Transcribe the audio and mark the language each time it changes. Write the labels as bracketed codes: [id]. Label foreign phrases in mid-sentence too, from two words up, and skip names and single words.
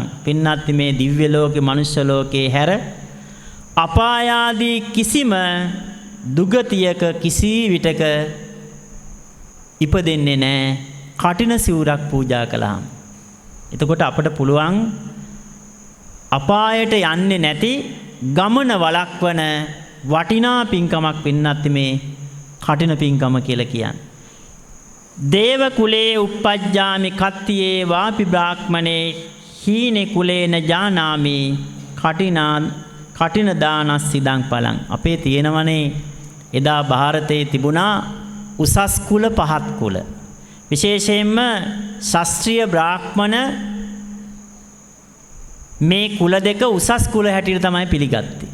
[si] පින්නත්ති මේ දිව්‍ය ලෝකේ මනුෂ්‍ය ලෝකේ හැර අපායාදී කිසිම දුගතියක කිසි විටක ඉපදෙන්නේ නැහැ කටින සිවුරක් පූජා කළාම. එතකොට අපට පුළුවන් අපායට යන්නේ නැති ගමන වළක්වන වටිනා පින්කමක් පින්නත් මේ කටින පින්කම කියලා කියන්නේ. [pi] දේව කුලේ uppajjami kattiye vapi brahmane hine kulena janami කටින දානස් සිදං පලං. [si] අපේ තියෙනවනේ එදා ಭಾರತයේ තිබුණා උසස් කුල පහත් කුල. විශේෂයෙන්ම ශාස්ත්‍රීය බ්‍රාහ්මණ මේ කුල දෙක උසස් කුල හැටියට තමයි පිළිගත්තේ.